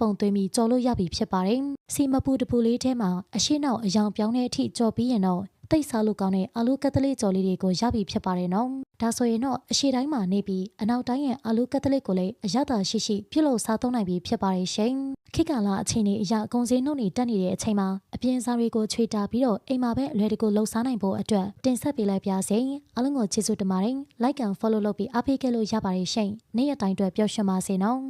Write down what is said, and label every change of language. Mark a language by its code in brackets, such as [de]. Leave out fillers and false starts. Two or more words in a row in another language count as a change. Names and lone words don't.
[my] ပုံသွင်းပြီးကြော်လို့ရပြီဖြစ်ပါတယ်စီမပူတပူလေးထဲမှာအရှိနောက်အယောင်ပြောင်းတဲ့အထိကြော်ပြီးရင်တော့တိတ်စားလို့ကောင်းတဲ့အာလူးကတ်တလစ်ကြော်လေးတွေကိုရပြီဖြစ်ပါတယ်နော်ဒါဆိုရင်တော့အရှိတိုင်းမှာနေပြီးအနောက်တိုင်းရဲ့အာလူးကတ်တလစ်ကိုလည်းအရသာရှိရှိပြုလုပ်စားသုံးနိုင်ပြီဖြစ်ပါတယ်ရှင်ခေတ်ကာလအချိန်တွေအရအကုန်စည်နှုန်းတွေတက်နေတဲ့အချိန်မှာအပြင်စားတွေကိုချွေတာပြီးတော့အိမ်မှာပဲအလွယ်တကူလှုပ်ရှားနိုင်ဖို့အတွက်တင်ဆက်ပေးလိုက်ပါစေအားလုံးကိုကျေးဇူးတင်ပါတယ် [en] like and follow [my] လုပ်ပြီးအားပေးခဲ့လို့ရပါတယ်ရှင်နေ့ရက်တိုင်းအတွက်ပျော်ရွှင်ပါစေနော်